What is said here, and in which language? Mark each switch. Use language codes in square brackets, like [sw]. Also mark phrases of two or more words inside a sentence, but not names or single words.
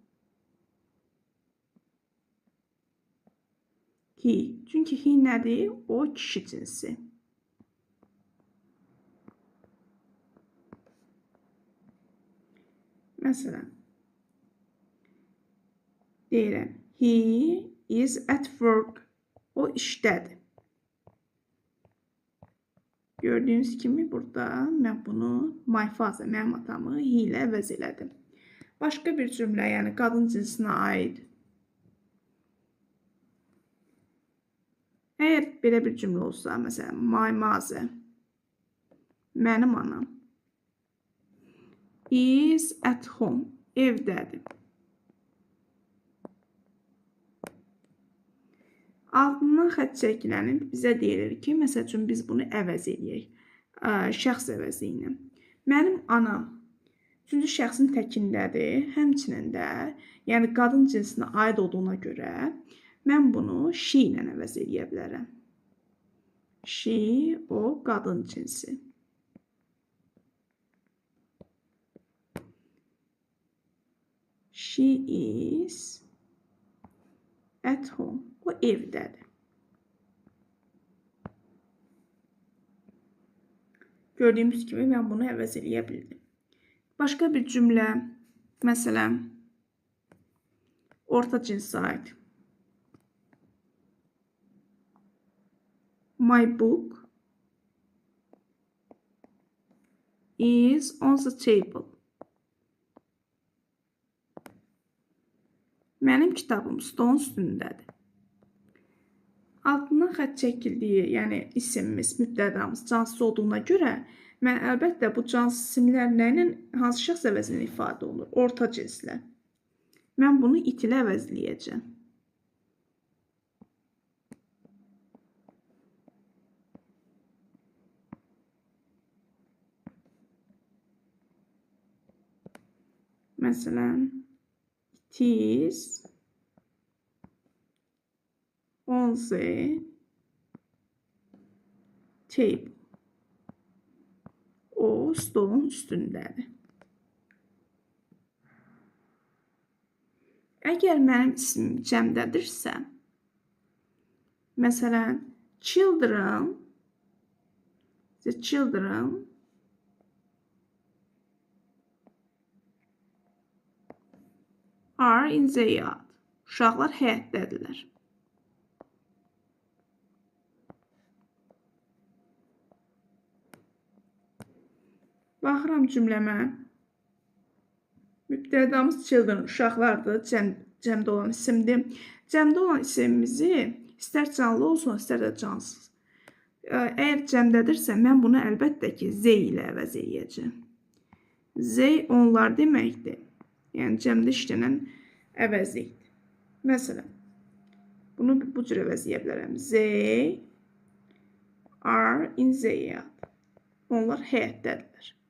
[az] He. Çünki he nədir? O kişi cinsi. Məsələn, deyirəm, [en] he is at work. [az] O işdədir. Gördüyünüz kimi burada mən bunu [en] my father, [az] mənim atamı he ilə əvəz elədim. Başqa bir cümlə, yəni qadın cinsinə aid. Əgər belə bir cümlə olsa, məsələn, [en] my mother, [az] mənim anam, [en] is at home, [az] evdədir. Altından xətt çəkiləni bizə deyilir ki, məsəl üçün biz bunu əvəz edək, şəxs əvəzi ilə. Mənim anam üçüncü şəxsin təkindədir, həmçinin də, yəni qadın cinsinə aid olduğuna görə mən bunu she ilə əvəz edə bilərəm. She, o qadın cinsi. [en] She is at home. [az] O evdədir. Gördüyümüz kimi mən bunu əvəz edə bildim. Başqa bir cümlə, məsələn, orta cinsə aid. [en] My book is on the table. [az] Mənim kitabım stolun üstündədir. Altından xətt çəkildiyi, yəni isimimiz, mübtədamız cansız olduğuna görə mən əlbəttə bu cansız isimlər nə ilə, hansı şəxs əvəzində ifadə olunur? Orta cinslə. Mən bunu it ilə əvəzləyəcəm. Məsələn, [en] it is on the table. [az] O stolun üstündədir. Əgər mənim ismim cəmdədirsə, məsələn, [en] children, the children are in the yard. [az] Uşaqlar həyətdədirlər. Baxıram cümləmə. Mübtədamız children, uşaqlardır, cəmdə olan isimdir. Cəmdə olan isimimizi istər canlı olsun, istər də cansız. Əgər cəmdədirsə, mən bunu əlbəttə ki, z ilə əvəz edəcəm. Z onlar deməkdir. Yəni, cəmdə işlənən əvəzlikdir. Məsələn, Bunu bu cür əvəzləyə bilərəm. [en] They are in the yard. [az] Onlar həyətdədirlər.